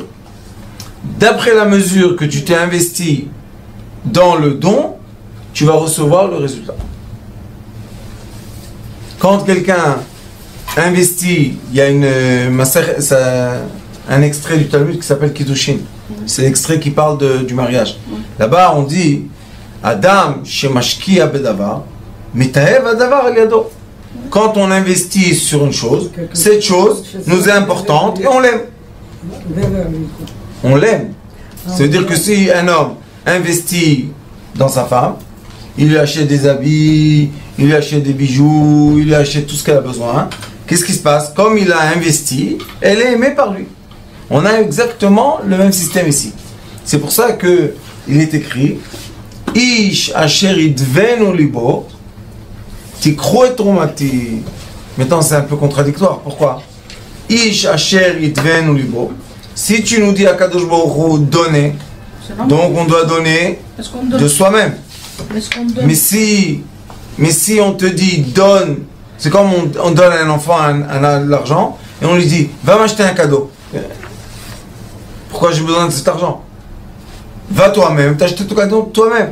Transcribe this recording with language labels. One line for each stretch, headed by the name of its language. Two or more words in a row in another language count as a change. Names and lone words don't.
French: D'après la mesure que tu t'es investi dans le don, tu vas recevoir le résultat. Quand quelqu'un investit, il y a un extrait du Talmud qui s'appelle Kiddushin. C'est l'extrait qui parle du mariage. Là-bas, on dit
Hebrew: אדם שמשקיע בדבר מתאווה הדבר על ידו.
French: Quand on investit sur une chose, cette chose nous est importante et on l'aime. On l'aime. C'est-à-dire que si un homme investit dans sa femme, il lui achète des habits, il lui achète des bijoux, il lui achète tout ce qu'elle a besoin. Qu'est-ce qui se passe? Comme il a investi, elle est aimée par lui. On a exactement le même système ici. C'est pour ça que il est écrit
Hebrew: איש אשר ידבנו לבו תקחו את תרומתי.
French: Maintenant c'est un peu contradictoire. Pourquoi?
Hebrew: איש אשר ידבנו לבו,
French: Si tu nous dis à
Hebrew: קדוש ברוך הוא
French: donner, donc on doit donner de soi-même. Mais si on te dit donne, c'est comme on donne à un enfant l'argent et on lui dit va m'acheter un cadeau. Pourquoi j'ai besoin de cet argent? Va toi-même, t'acheter ton cadeau toi-même.